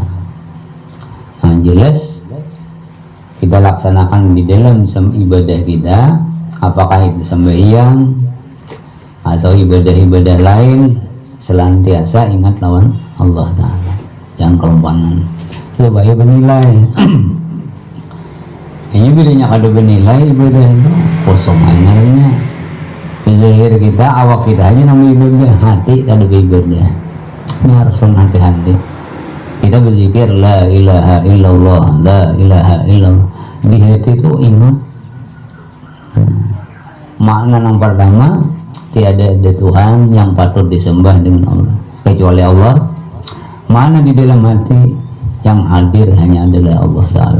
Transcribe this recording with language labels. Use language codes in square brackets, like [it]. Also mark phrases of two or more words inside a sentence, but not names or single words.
[id] Nah, jelas kita laksanakan di dalam ibadah kita, apakah itu sembahyang atau ibadah-ibadah lain, [bjn] selantiasa ingat lawan Allah Ta'ala, yang kelompangan coba ya bernilai. Ini bilanya kada bernilai ibadah itu kosong aja. Zahir kita, awak kita aja namanya ibadah, hati kada beribadah. [id] Ini harus hati-hati. Kita berzikir [ar] لا إله إلا الله, لا إله إلا الله, [id] di hati itu ingat makna yang pertama, tiada ada Tuhan yang patut disembah dengan Allah kecuali Allah. Mana di dalam hati yang hadir hanya adalah Allah Ta'ala.